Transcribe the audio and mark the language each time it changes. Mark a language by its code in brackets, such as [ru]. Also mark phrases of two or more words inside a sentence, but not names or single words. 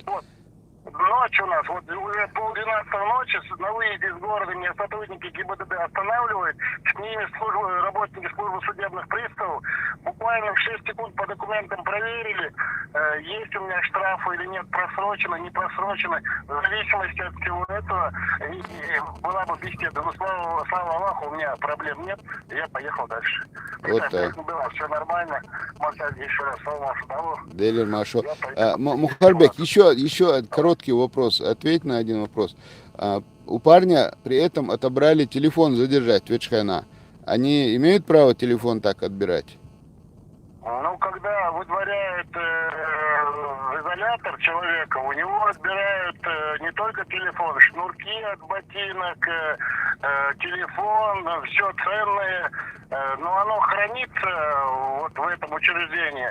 [ru] Ночь у нас, вот уже 11:30 ночи, на выезде из города меня сотрудники ГИБДД останавливают, с ними работники службы судебных приставов, буквально в 6 секунд по документам проверили, есть у меня штрафы или нет, просрочено, не просрочено, в зависимости от всего этого была бы беседа. Но слава Аллаху, у меня проблем нет, я поехал дальше. Вот так. Было все нормально, еще раз, слава Аллаху. [ce] Делер Машо. Мухарбек, [ru] еще короткий вопрос. Ответь на один вопрос. У парня при этом отобрали телефон задержать, ветшхана. Они имеют право телефон так отбирать? Ну, когда выдворяют изолятор человека, у него отбирают не только телефон, шнурки от ботинок, телефон, все ценное, но оно хранится вот в этом учреждении.